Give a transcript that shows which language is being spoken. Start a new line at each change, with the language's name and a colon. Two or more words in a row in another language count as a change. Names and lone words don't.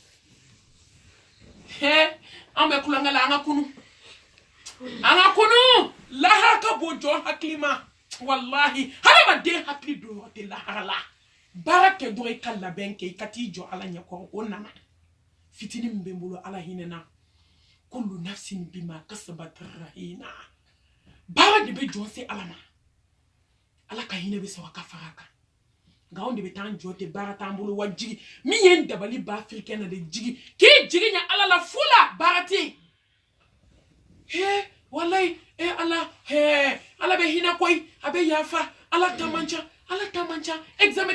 Bambara: an bɛ kulonkɛ la an ka kunu lahara ka bon jɔn hakili ma wallahi hadamaden hakili don yɔrɔ tɛ lahara la baara kɛ dɔrɔn i ka labɛn kɛ i ka t'i jɔ ala ɲɛkɔrɔ o nana fitini min bɛ n bolo ala hinɛ na
Arabic: كل نفس بما كسبت
Bambara: rahina baara de bɛ jɔn se ala ma ala ka hinɛ bɛ sɔrɔ a ka fara kan nka anw de bɛ taa an jɔ ten baara t'an bolo wa jigi min ye n dabali ba afirikɛn na de jigi k'i jigi ɲɛ ala la fu la baara tɛ yen wallahi ala ala bɛ hinɛ koyi a bɛ yafa ala ta man ca examen